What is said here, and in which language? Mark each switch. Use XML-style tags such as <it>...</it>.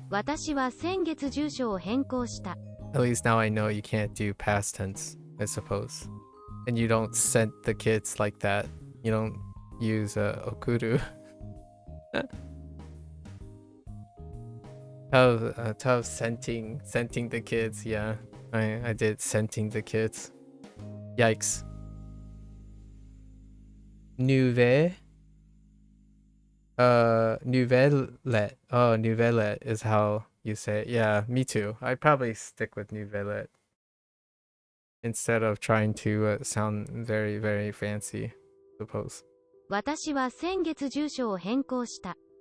<ja>私は先月住所を変更した。</ja> <en>At least now I know you can't do past tense, I suppose. And you don't send the kids like that. You don't use okuru. Tough sending the kids. Yeah, I did sending the kids. Yikes.</en> <fr>Nouvelle.</fr> <en>Nouvelle. Oh, nouvelle is how you say it. Yeah, me too. I'd probably stick with nouvelle instead of trying to sound very, very fancy, I suppose.</en> <ja>私は先月住所を変更した。</ja>